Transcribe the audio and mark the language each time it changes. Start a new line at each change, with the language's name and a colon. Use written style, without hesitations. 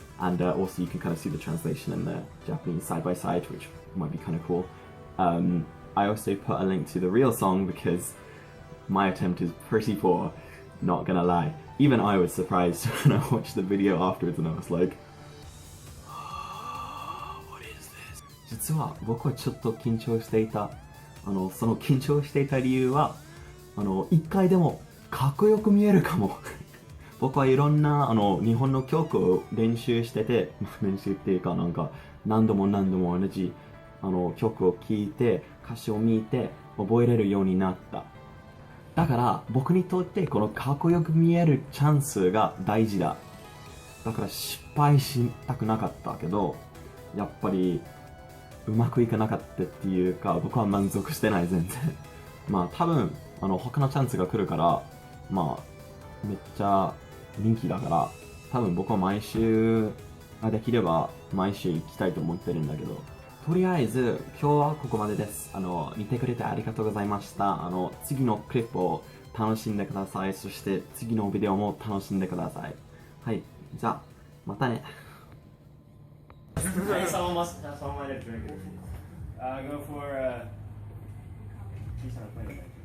English: And also you can kind of see the translation in the Japanese side by side, which might be kind of cool. I also put a link to the real song because my attempt is pretty poor, not gonna lie. Even I was surprised when I watched the video afterwards and I was like, what is this?
Japanese: 実は僕はちょっと緊張していた。その緊張していた理由は、1回でもかっこよく見えるかも。僕はいろんな日本の曲を練習してて、練習っていうかなんか何度も同じ曲を聴いて歌詞を見て覚えれるようになった。だから僕にとってこのかっこよく見えるチャンスが大事だ。だから失敗したくなかったけど、やっぱりうまくいかなかったっていうか、僕は満足してない全然。まあ多分他のチャンスが来るから、まあめっちゃ人気だから、多分僕は毎週ができれば毎週行きたいと思ってるんだけど、とりあえず今日はここまでです。見てくれてありがとうございました。次のクリップを楽しんでください。そして次のビデオも楽しんでください。はい、じゃあまたね。
English: Someone might have drinking. Go for he's not playing it.